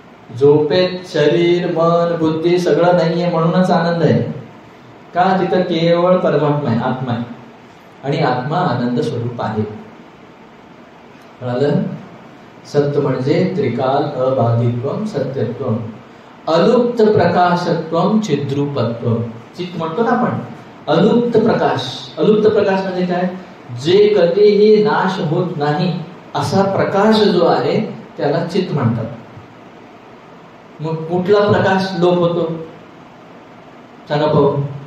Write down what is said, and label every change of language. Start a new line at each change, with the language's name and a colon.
Marathi: झोपेत शरीर मन बुद्धी सगळं नाहीये म्हणूनच आनंद आहे. का? तिथं केवळ परमात्मा आहे, आत्मा आहे, आणि आत्मा आनंद स्वरूप आहे. कळालं? सत्य म्हणजे
Sanskrit: त्रिकाल अबाधित्वम सत्यत्वम. अलुप्त प्रकाशत्वम चिद्रूपत्वम.
Marathi: चित म्हणतो ना आपण, अलुप्त प्रकाश. अलुप्त प्रकाश म्हणजे काय? जे कधीही नाश होत नाही असा प्रकाश जो आहे त्याला चित म्हणतात. मग कुठला प्रकाश लोप होतो? सांगा पाहू.